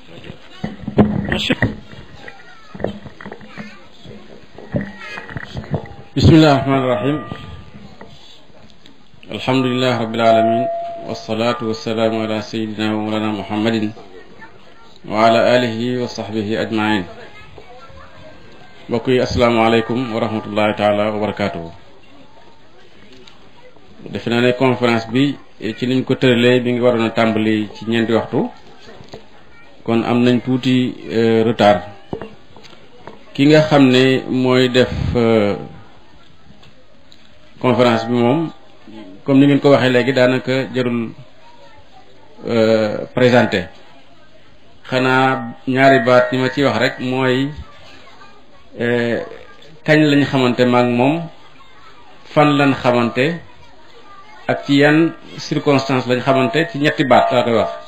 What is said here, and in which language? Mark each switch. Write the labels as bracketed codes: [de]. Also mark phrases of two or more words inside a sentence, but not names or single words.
[ar] بسم الله الرحمن الرحيم. الحمد لله رب العالمين والصلاة والسلام على سيدنا ومولانا محمد وعلى آله وصحبه أجمعين. بقي السلام عليكم ورحمة الله تعالى وبركاته. [wo] defena ne conférence bi ci liñ ko tëralee bi nga waroon a tàmbali ci ñeenti waxtu kon am nañ tuuti retard ki nga xam ne mooy def conférence bi moom comme ni ngeen ko waxee léegi daanaka jarul présenté xanaa ñaari baat ni ma ciy wax rek mooy kañ lañ xamante maag moom fan lañ xamante ak ci yan circonstance lañ xamante ci ñetti baat laa koy wax.